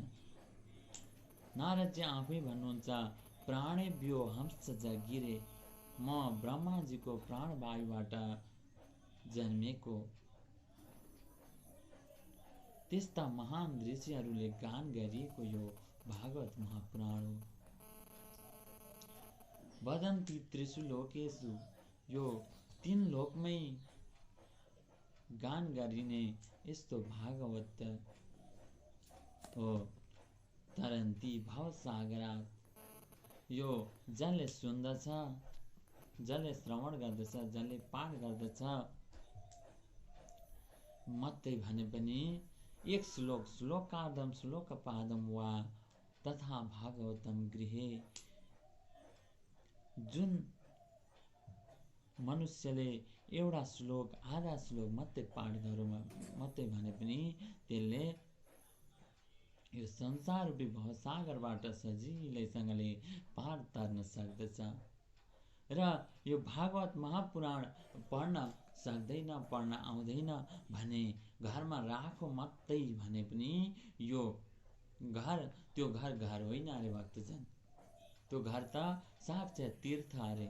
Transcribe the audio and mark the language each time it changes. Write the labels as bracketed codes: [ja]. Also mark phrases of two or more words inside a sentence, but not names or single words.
[ne] नारदजी आफै भन्नुहुन्छ, [sa] प्राणेभ्यो हंस जगिरे, [ne] म ब्रह्माजीको प्राणवायुबाट जन्मेको। त्यस्ता महान ऋषिहरूले गान गरिएको यो भागवत महापुराण हो। [sa] वदन्ति त्रिषु लोकेषु, [ne] यो 3 लोकमै गान गरिने यस्तो भागवत हो। [sa] तरन्ति भवसागरात्, [ne] यो जसले सुन्दछ, जसले श्रवण गर्दछ, जसले पाठ गर्दछ, मात्रै भने पनि [sa] एक श्लोकार्धम श्लोकपादम वा तथा भागवतम गृहे, [ne] जुन मनुष्यले एउटा श्लोक आधा श्लोक मात्रै पाठ गरौँ मात्रै भने पनि त्यसले यो संसार रूपी भवसागरबाट सजिलैसँगले पार तर्न सक्दछ। र यो भागवत महापुराण पढ्न सक्दैन, पढ्न आउँदैन भने घरमा राखो मात्रै भने पनि यो घर त्यो घर होइन अरे भक्तजन, त्यो घर त साक्षात तीर्थ अरे।